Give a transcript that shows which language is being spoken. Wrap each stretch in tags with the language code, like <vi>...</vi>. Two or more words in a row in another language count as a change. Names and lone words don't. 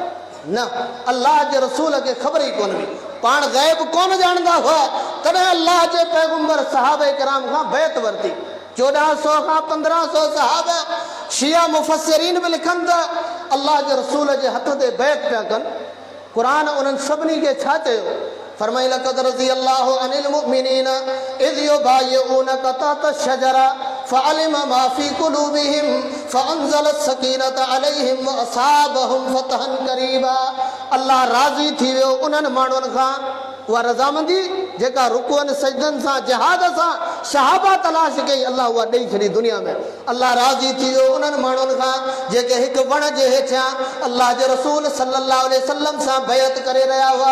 <sd>न, अल्लाह जे रसूल खे ख़बर ई कोन हुई, पाण ग़ैब कोन ॼाणंदा हुआ, तॾहिं अल्लाह जे पैगंबर सहाबे किराम खां बैत वरिती। 1400 खां 1500 सहाबा, शिया मुफ़स्सिरीन बि लिखनि था अल्लाह जे रसूल जे हथ ते बैत पिया कनि। क़ुरान उन्हनि सभिनी खे छा चयो?</sd> <ar>फरमाई لقد رضي الله عن المؤمنين إذ يبايعونك تحت الشجرة فعلم ما في قلوبهم فأنزل السكينة عليهم وأصابهم فتحا قريبا.</ar> <sd>अल्लाह राज़ी थी वियो उन्हनि माण्हुनि खां, उहा रज़ामंदी जेका रुकुअनि सजदनि सां जिहाद सां सहाबा तलाश कई, अल्लाह उहा ॾेई छॾी दुनिया में। अल्लाह राज़ी थी वियो उन्हनि माण्हुनि खां जेके हिकु वण जे हेठियां अल्लाह जे रसूल</sd> <ar>صلى الله عليه وسلم</ar> <sd>सां बैत करे रहिया हुआ।</sd>